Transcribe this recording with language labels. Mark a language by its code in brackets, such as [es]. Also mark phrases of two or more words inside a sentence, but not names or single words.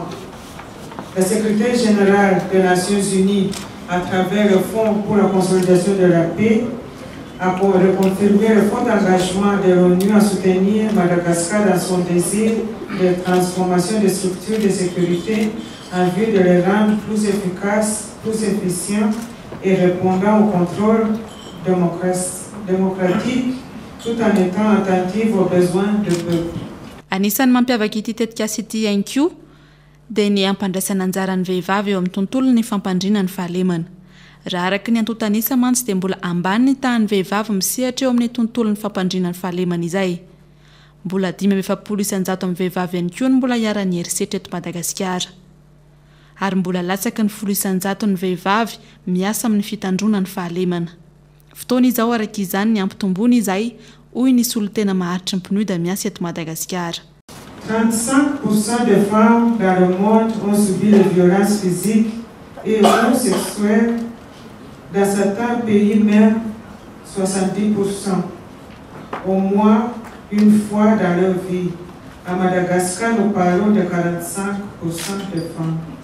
[fr] La secrétaire générale des Nations Unies, à travers le Fonds pour la consolidation de la paix, a reconfirmé le fort engagement de l'ONU à soutenir Madagascar dans son désir de transformation des structures de sécurité en vue de les rendre plus efficaces, plus efficients et répondant au contrôle démocratique tout en étant attentive aux besoins du peuple. [mg] Anisan'ny mampiavaka ity tetikasa ity ihany koa dia ny ampandraisana anjara ny vehivavy eo amin'ny tontolon'ny ny fampandriana ny fahalemana. Raha araka ny antotanisa mantsy dia mbola ambany ny tahan'ny vehivavy misehatra eo amin'ny tontolon'ny fampandriana ny fahalemana izay. Mbola 570 amin'ny vehivavy ihany koa ny mbola hiara-ny herisetra eto Madagasikara. Ary mbola latsaka ny 100 ny vehivavy miasa amin'ny fitandrona ny fahalemana. Fotoana izao araka izany ny ampitombony izay hoy ny solotena maharitra ny PNUD miasa eto Madagasikara. [fr] 35% des femmes dans le monde ont subi les violences physiques et ou sexuelles. Dans certains pays même 70%. Au moins une fois dans leur vie. À Madagascar, nous parlons de 45% de femmes.